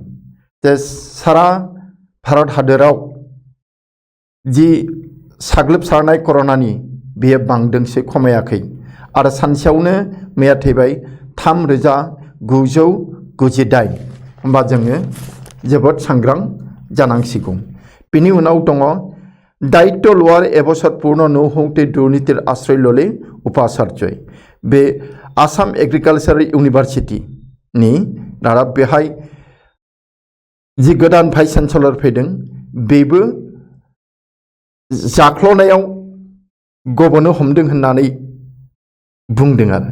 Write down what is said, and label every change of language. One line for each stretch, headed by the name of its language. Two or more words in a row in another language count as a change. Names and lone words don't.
Bodo: जे सारा भारत हादोराव जि साग्लोबसारनाय कर'नानि बेयो बांदोंसो, खमायाखै। आरो सानसेयावनो मैया थैबाय 3998। होमबा जोङो जोबोद सांग्रां जानांसिगौ। बिनि उनाव दङ
Assamese: দায়িত্ব লোৱাৰ এবছৰ পূৰ্ণ নহওঁতে দুৰ্নীতিৰ আশ্ৰয় ল'লে উপাচাৰ্যই।
Bodo: बे आसाम एग्रिकालचार इउनिभार्सिटिनि रादाब। बेहाय जि गोदान भाइस चेन्सेलर फैदों बेबो जाख्ल'नायाव गबनो हमदों होननानै बुंदों आरो।